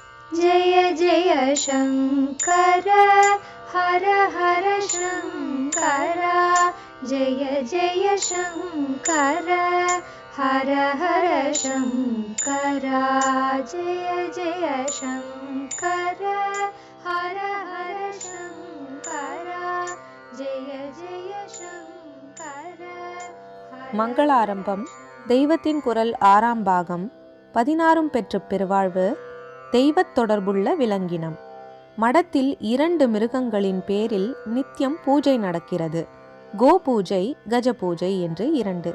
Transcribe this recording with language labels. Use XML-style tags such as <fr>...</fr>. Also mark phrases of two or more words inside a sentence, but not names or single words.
<sa>जय जय शङ्कर हर हर शङ्कर जय जय शङ्कर हर हर शङ्कर जय जय शङ्कर हर हर शङ्कर जय जय शङ्कर.</sa> <ta>மங்களாரம்பம் தெய்வத்தின் குரல் 6ஆம் பாகம் 16 பெற்ற பெருவாழ்வு தெய்வத் தொடர்புள்ள விலங்கினம். மடத்தில் 2 மிருகங்களின் பேரில் நித்தியம் பூஜை நடக்கிறது. கோ பூஜை, கஜ பூஜை என்று 2.</ta>